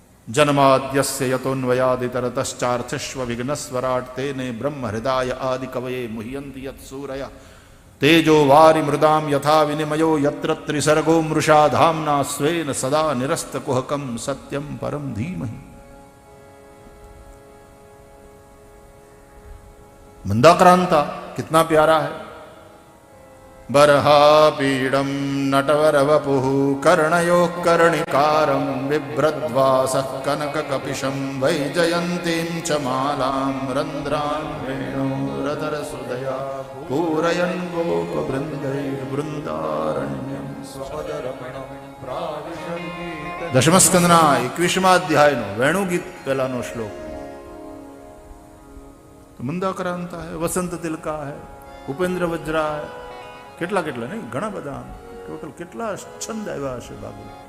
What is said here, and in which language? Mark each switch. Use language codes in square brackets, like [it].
[sa] जन्माद्यस्य यतोन्वयादितरतश्चार्थस्व विघ्नस्वराट् तेने ब्रह्म हृदय आदि कवये मुह्यन्ति यत्सूरयः तेजो वारि मृदाम यथा विनिमयो यत्र त्रिसर्गो मृषा धाम्ना स्वेन सदा निरस्तकुहकं सत्यं परम धीमहि। [hi] मंदाक्रांता कितना प्यारा है। [sa] बर्हापीडं नटवरवपुः कर्णयोः कर्णिकारं बिभ्रद्वासः कनककपिशं वैजयन्तीं च मालां रन्ध्रान् वेणोरधरसुधया पूरयन् गोपवृन्दैर्वृन्दारण्यं स्वपदरमणं प्राविशन्ति। [gu] दशमस्कंदना 21मा अध्यायનો વેણુગીત પહેલાનો શ્લોક। તો મંદાક્રાંતા है, वसंत तिलका है, उपेन्द्र वज्रा है, કેટલા કેટલા નહીં ઘણા બધા ટોટલ કેટલા છંદ આવ્યા હશે બાબુ।